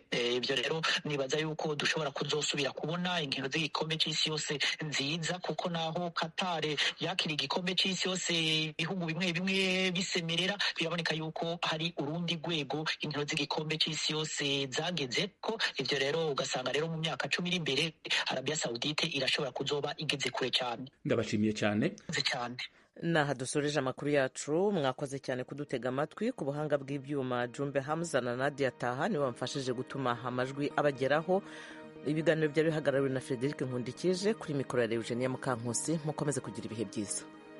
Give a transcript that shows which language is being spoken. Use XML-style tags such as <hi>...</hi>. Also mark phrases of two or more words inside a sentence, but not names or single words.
<rn>Ibyo rero nibaza yuko dushobora kuzosubira kubona inkino z'igikombe c'isi yose nziza, kuko naho Katare yakira igikombe c'isi yose ibihugu bimwe bimwe bisemerera, biraboneka yuko hari urundi rwego inkino z'igikombe c'isi yose zageze ko. Ivyo rero ugasanga rero mu myaka 10 iri imbere Arabia Saudite irashobora kuzoba igeze kure cyane. Ndabashimiye cyane. Naha dusoreje amakuru yacu. Mwakoze cyane kudutega amatwi. Ku buhanga bw'ibyuma Jumbe Hamza na Nadia Taha niwe bamfashije gutuma amajwi abageraho. Ibiganiro byari bihagarariwe na Frederic Nkundikije, kuri mikoro ya Eugenia Mukankusi. Mukomeze kugira ibihe byiza.</rn>